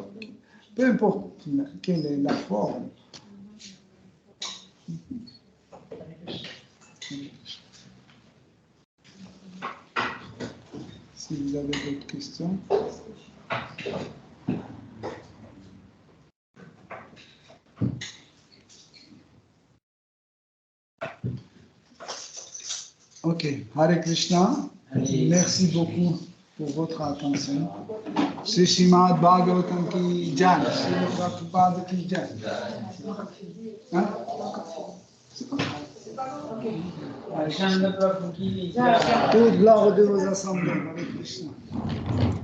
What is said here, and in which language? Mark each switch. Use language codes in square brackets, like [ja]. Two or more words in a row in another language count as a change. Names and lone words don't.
[fr] Peu importe quelle est la forme. Si vous avez d'autres questions. [sa] Ok, Hare Krishna, [fr] merci beaucoup pour votre attention. [hi] Shri Srimad Bhagavatam ki jai, Shri Prabhupada ki jai. [fr] Hein? Toute gloire de vos assemblées, [sa] Hare Krishna.